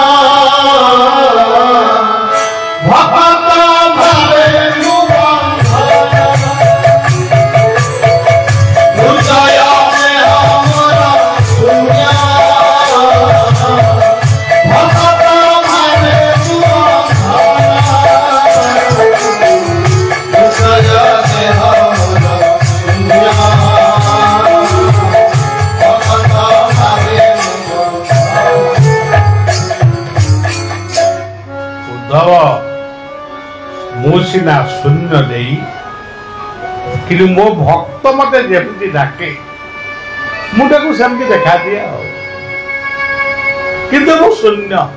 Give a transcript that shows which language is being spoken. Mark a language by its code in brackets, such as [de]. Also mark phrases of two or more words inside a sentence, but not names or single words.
[bn] ভগত ভাবে দুর্জয় দেহ মোর শূন্য ভগত ভাবে দুর্জয় দেহ মোর শূন্য। [or] ମୁଁ ସିନା ଶୂନ୍ୟ ଦେଇ, କିନ୍ତୁ ମୋ ଭକ୍ତ ମତେ ଯେମିତି ଡାକେ ମୁଁ ତାକୁ ସେମିତି ଦେଖାଦିଏ ଆଉ, କିନ୍ତୁ ମୁଁ ଶୂନ୍ୟ।